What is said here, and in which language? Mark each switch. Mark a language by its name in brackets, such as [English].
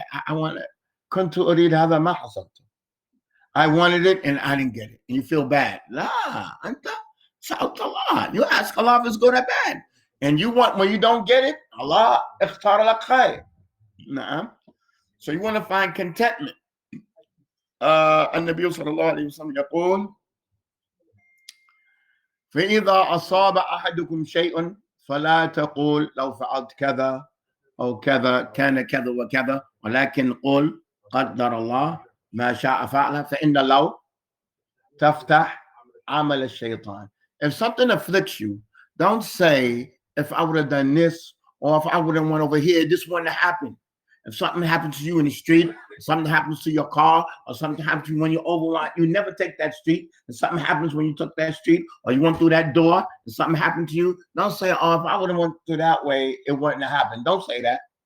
[English] I want it. [Arabic] كنت أريد هذا ما حصلت. [English] I wanted it and I didn't get it. And you feel bad. [Arabic] La, anta sa'alt Allah. [English] You ask Allah if it's good or bad. And you want, when you don't get it, Allah [Arabic] اختار لك خير. [English] Nah. So you want to find contentment. [Arabic] النبي صلى الله عليه وسلم يقول فإذا أصاب أحدكم شيء فلا تقول لو فعلت كذا أو كذا كان كذا وكذا ولكن قل قدر الله ما شاء فعل فإن لو تفتح عمل الشيطان. [English] If something afflicts you, don't say, if I would have done this, or if I would have went over here, this wouldn't have happened. If something happens to you in the street, something happens to your car, or something happens to you when you're over, you never take that street, and something happens when you took that street, or you went through that door, and something happened to you, don't say, oh, if I would have went through that way, it wouldn't have happened. Don't say that.